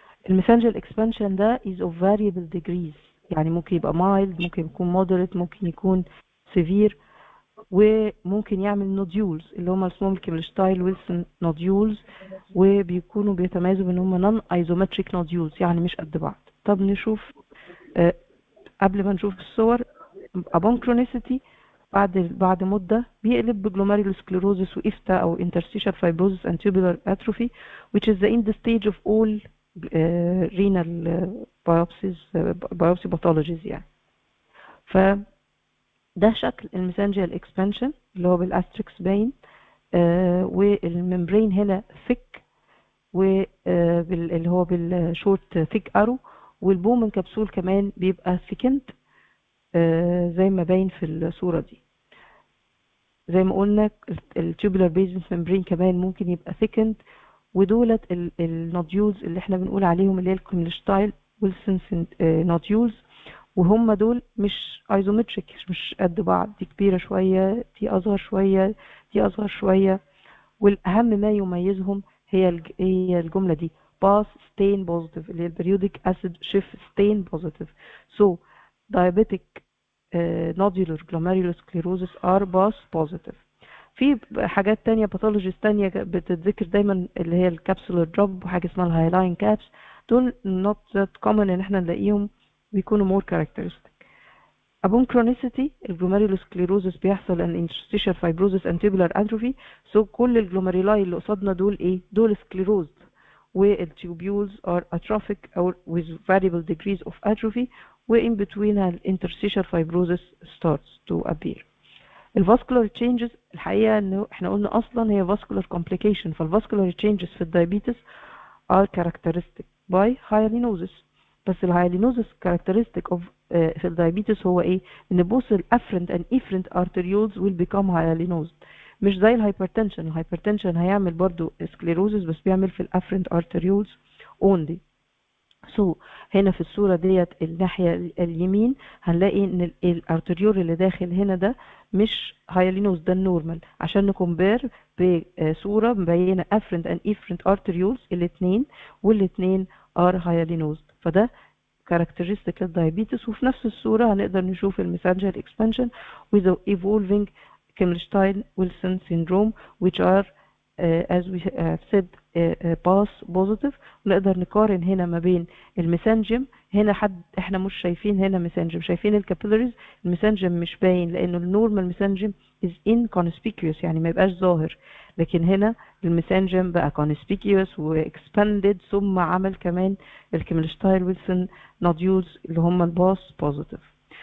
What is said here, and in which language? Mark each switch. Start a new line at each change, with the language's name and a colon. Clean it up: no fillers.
Arabic: الميسنجر اكسبانشن ده
English: is of variable degrees،
Arabic: يعني ممكن يبقى mild، ممكن يكون moderate، ممكن يكون severe، وممكن يعمل نوديولز اللي هم اسمهم الكيملشتاين ويلسون نوديولز، وبيكونوا بيتميزوا بان هم نون ايزومتريك نوديولز يعني مش قد بعض. طب نشوف قبل ما نشوف الصور.
English: upon chronicity
Arabic: بعد مدة بيقلب بجلوميرولوسكليروزس وإفتا أو
English: interstitial fibrosis and tubular atrophy which is the end stage of all renal biopsy pathologies يعني.
Arabic: فده شكل الميسنجيال اكسبانشن اللي هو بالاستريكس باين، والممبرين هنا thick اللي هو بالشورت thick arrow، والبومن كبسول كمان بيبقى thickened زي ما باين في الصورة دي. زي ما قلنا التوبولار بيزمنت ممبرين كمان ممكن يبقى thickened، ودولت النوديولز اللي احنا بنقول عليهم اللي هي الكيملشتاين ويلسون نوديولز، وهم دول مش ايزومتريك مش قد بعض، دي كبيرة شوية دي اصغر شوية دي اصغر شوية، والاهم ما يميزهم هي الجملة دي باس ستين بوزيتيف اللي هي البريودك اسيد شيفت ستين بوزيتيف.
English: سو diabetic nodular glomerulosclerosis are باس positive.
Arabic: في حاجات تانية باثولوجيز تانية بتتذكر دايما اللي هي الكابسولار دروب وحاجة اسمها الهايلاين كابس، دول
English: not that common
Arabic: ان احنا نلاقيهم، بيكونوا
English: more characteristic. upon chronicity الجلوميرولوسكليروزس بيحصل ان interstitial fibrosis and tubular atrophy. so
Arabic: كل الجلوميرولاي اللي قصادنا دول ايه؟ دول
English: sclerosed، والtubules are atrophic or with variable degrees of atrophy، وin between interstitial fibrosis starts to appear.
Arabic: الفاسكولار تشينجز الحقيقه انه احنا قلنا اصلا هي فاسكولار كومبليكيشن، فالفاسكولار تشينجز في الدايابيتس
English: are characteristic by hyalinosis.
Arabic: بس الهايلينوزس characteristic of في الدايابيتس هو ايه؟ ان both الافرنت and efferent arterioles
English: will become hyalinozed،
Arabic: مش زي الهايبرتنشن. الهايبرتنشن هيعمل برضو سكليروزس بس بيعمل في الافرنت arterioles only. هنا في الصورة ديت الناحية اليمين هنلاقي ان الارتريول اللي داخل هنا ده مش هايلينوز، ده النورمال، عشان نكمبير بصورة مبينة
English: afferent and efferent arterioles
Arabic: الاثنين، والاثنين
English: are hyalinozed،
Arabic: فده characteristic للدايابيتس. وفي نفس الصورة هنقدر نشوف الميسنجر
English: expansion with the evolving Kimmelstein-Wilson syndrome which are as we have said PAS positive.
Arabic: نقدر نقارن هنا ما بين الميسنجم، هنا احنا مش شايفين هنا ميسنجم، شايفين الكابيلاريز، الميسنجم مش باين لانه النورمال ميسنجم
English: is inconspicuous
Arabic: يعني ما يبقاش ظاهر، لكن هنا الميسنجم بقى conspicuous واكسباندد، ثم عمل كمان الكيملشتاين ويلسون نوديولز اللي هم الباس بوزيتيف.